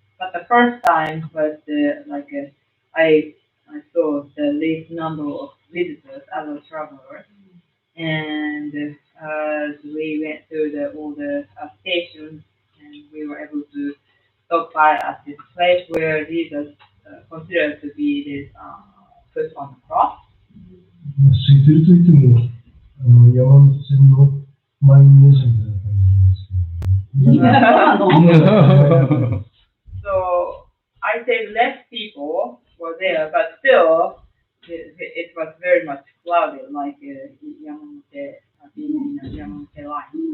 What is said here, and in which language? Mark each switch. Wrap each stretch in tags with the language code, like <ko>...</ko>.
<en>But the first time was I saw the least number of visitors as a traveler. And we went through all the stations, and we were able to stop by at this place where Jesus considered to be this put on the cross.</en> <ja>空いてると言っても、山手線の満員電車みたいな感じですけど、</ja> <en>So I say less people were there, but still it was very much crowded, like Yamanote being in the Yamanote line.</en>